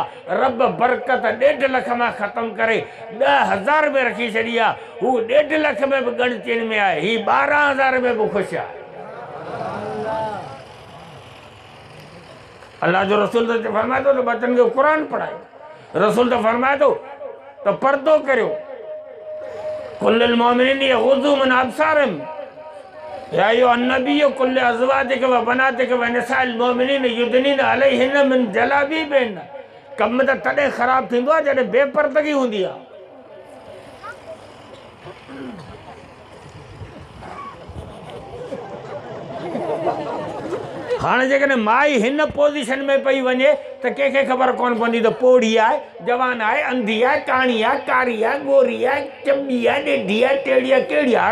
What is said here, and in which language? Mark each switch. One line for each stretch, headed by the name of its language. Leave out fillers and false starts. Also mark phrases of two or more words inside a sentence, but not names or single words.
Sindhi: रब बरकत 1.5 लख मां ख़तमु करे 10,000 में रखी छॾी आहे। हू 1.5 लख में बि ॻणितियुनि में आहे, हीउ 12,000 में बि ख़ुशि आहे। अल्लाह जो रसूल त फरमाए थो त बचनि खे क़ुर पढ़ायो। रसूल त फरमाए थो त पर्दो करियो।
Arabic: قل للمؤمنين يغضوا من أبصارهم يا أيها النبي قل أزواجك وبناتك ونساء المؤمنين يدنين عليهن من جلابيبهن.
Sindhi: कमु त तॾहिं ख़राबु थींदो आहे जॾहिं बेपर्दगी हूंदी आहे। हाणे जेकॾहिं माई हिन पोज़ीशन में पई वञे त कंहिंखे ख़बर कोन पवंदी त पोड़ी आहे, जवान आहे, अंधी आहे, काणी आहे, कारी आहे, गोरी आहे, चंबी आहे, ॾेढी आहे, टेड़ी आहे, कहिड़ी आहे।